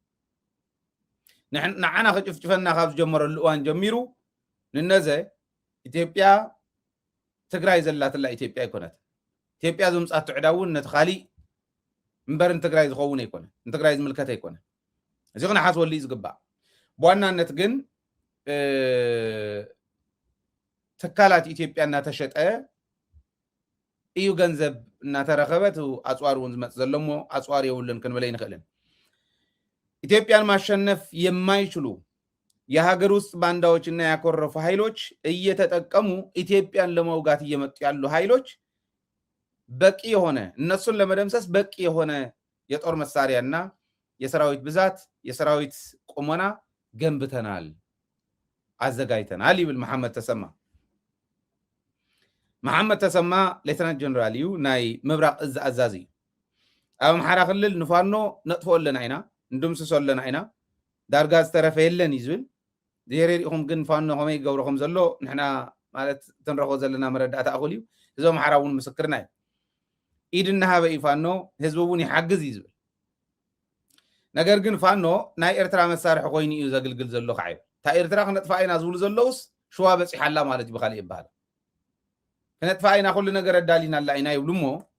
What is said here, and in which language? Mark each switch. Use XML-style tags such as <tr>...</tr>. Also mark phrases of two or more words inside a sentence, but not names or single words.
<ti>ንዓና ክጭፍጭፈና ካብ ዝጀመረሉ እዋን ጀሚሩ ንነዘ ኢትዮጵያ ትግራይ ዘላትላ ኢትዮጵያ ኣይኮነት ኢትዮጵያ ዝምፃት ዕዳ እውን ነቲ ካሊእ እምበር ንትግራይ ዝኸውን ኣይኮነ ንትግራይ ዝምልከት ኣይኮነ እዚ ክነሓስበሉ እዩ ዝግባእ ብዋናነት ግን ትካላት ኢትዮጵያ እናተሸጠ እዩ ገንዘብ እናተረኸበት አጽዋር እውን ዝመጽእ ዘሎ እሞ አጽዋር የውልን ክንበለ ይንኽእልን</ti> <am>ኢትዮጵያን ማሸነፍ የማይችሉ የሀገር ውስጥ ባንዳዎችና ያኮረፉ ኃይሎች እየተጠቀሙ ኢትዮጵያን ለመውጋት እየመጡ ያሉ ኃይሎች በቂ የሆነ እነሱን ለመደምሰስ በቂ የሆነ የጦር መሳሪያና የሰራዊት ብዛት የሰራዊት ቁመና ገንብተናል አዘጋጅተናል ይብል</am> <ti>መሐመድ ተሰማ ሌተናንት ጀነራል እዩ ናይ ምብራቅ እዝ አዛዚ ኣብ አምሓራ ክልል ንፋኖ ነጥፎ ኣለና ኢና እንደምስሶ ኣለና ኢና ዳርጋ ዝተረፈ የለን ይዝብል ዜሬሪኹም ግን ፋኖ ከመይ ገብረኹም ዘሎ ንሕና ማለት ትንረኾ ዘለና መረዳእታ ኣኹል እዩ እዚ አምሓራ እውን ምስክርና እዩ ኢድ እናሃበ እዩ ፋኖ ህዝቢ እውን ይሓግዝ እዩ ዝብል ነገር ግን ፋኖ ናይ ኤርትራ መሳርሒ ኮይኑ እዩ ዘገልግል ዘሎ ከዓይ እታ ኤርትራ ክነጥፋ ኢና ዝብሉ ዘለውስ ሸዋ በፂሓላ ማለት እዩ ብካሊእ ይበሃል ክነጥፋ ኢና ኩሉ ነገር ኣዳሊና ኣላ ኢና ይብሉ እሞ</ti>